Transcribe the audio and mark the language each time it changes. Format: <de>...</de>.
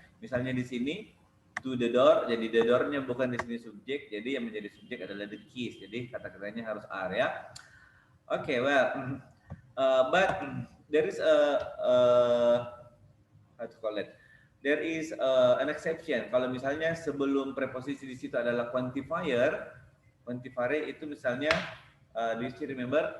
<id>Misalnya di sini</id> <en>to the door,</en> <id>jadi the door-nya bukan di sini subjek, jadi yang menjadi subjek adalah the keys. Jadi kata-katanya harus are, ya.</id> <en>Okay, well, but there is how to call it? There is an exception.</en> <id>Kalau misalnya sebelum preposisi di situ adalah quantifier itu misalnya,</id> <en>do you still remember?</en>